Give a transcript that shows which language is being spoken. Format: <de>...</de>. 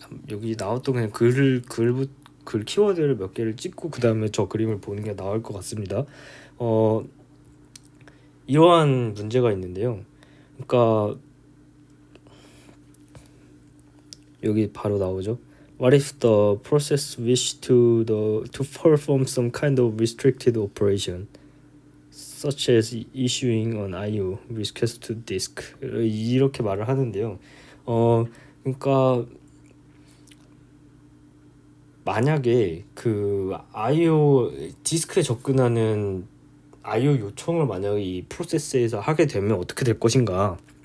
<ko>여기 나왔던 그냥 글 키워드를 몇 개를 찍고 그 다음에 저 그림을 보는 게 나을 것 같습니다. 이러한 문제가 있는데요. 그러니까 여기 바로 나오죠.</ko> <en>What if the process wish to perform some kind of restricted operation, such as issuing an I/O request to disk?</en> <ko>이렇게 말을 하는데요. 그러니까 만약에 그 I/O 디스크에 접근하는 I/O 요청을 만약에 이 프로세스에서 하게 되면 어떻게 될 것인가?</ko>